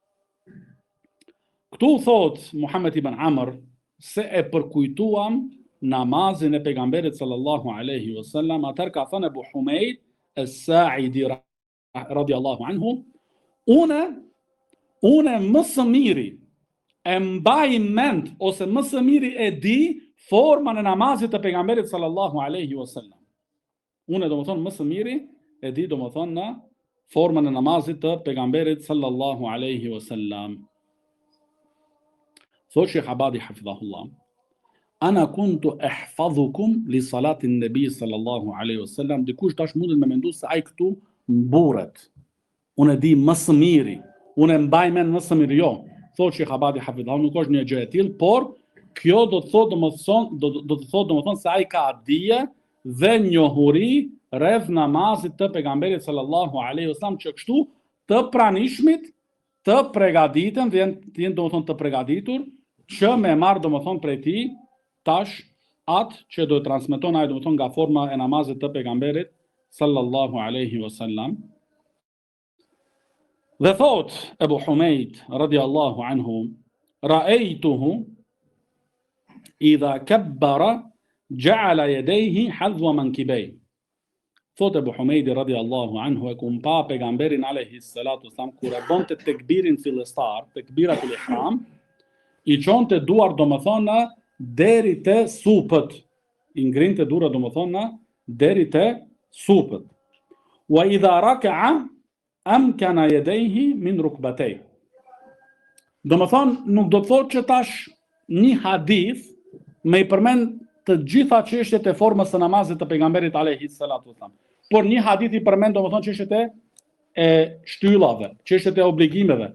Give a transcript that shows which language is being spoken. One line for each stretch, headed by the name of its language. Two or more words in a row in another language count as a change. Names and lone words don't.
Albanian: Këtu thot Muhammed ibn Amr se e përkujtuam namazin e pejgamberit
Arabic: صلى الله عليه وسلم,
Albanian: atëherë ka thënë Abu Humeid as-Sa'idi
Arabic: رضي الله عنه,
Albanian: une më së miri e mbaj mend ose më së miri e di formën e namazit të pejgamberit
Arabic: صلى الله عليه وسلم.
Albanian: Une domethënë më së miri e di domethënë në formën e namazit të pejgamberit
Arabic: صلى الله عليه وسلم. Thot Sheikh Abadi hafidhahullah, أنا كنت أحفظكم لصلاة النبي صلى الله عليه وسلم.
Albanian: Dikush tash mundet me mendu se ai këtu mburret. Unë di më së miri, unë mbaj mend më së miri. Jo, thot Sheikh Abadi hafidhahullah, nuk është një gjë e tillë, por kjo do të thotë domethënë se ai ka dije dhe njohuri rreth namazit të pejgamberit
Arabic: صلى الله عليه وسلم,
Albanian: që kështu të pranishmit të përgatiten dhe janë domethënë të përgatitur që me marr domethënë prej tij tash atë që do të transmeton ai domethënë nga forma e namazit të pejgamberit
Arabic: صلى الله عليه وسلم.
Albanian: Dhe thot
Arabic: Abu Humeid رضي الله عنه رأيته إذا كبر جعل يديه حذو منكبيه.
Albanian: Thot Abu Humeid
Arabic: رضي الله عنه,
Albanian: e kum pa pejgamberin
Arabic: عليه الصلاة والسلام
Albanian: kur e bonte tekbirin fillestar,
Arabic: تكبيرة الإحرام,
Albanian: i çonte duart domethënë deri te supët. I ngrinte duart domethënë deri te supët.
Arabic: وإذا ركع أمكن يديه من ركبتيه.
Albanian: Domethënë nuk do të thotë që tash një hadith me i përmend të gjitha çështjet e formës së namazit të pejgamberit
Arabic: عليه الصلاة والسلام.
Albanian: Por një hadith i përmend domethënë çështjet e shtyllave, çështjet e obligimeve.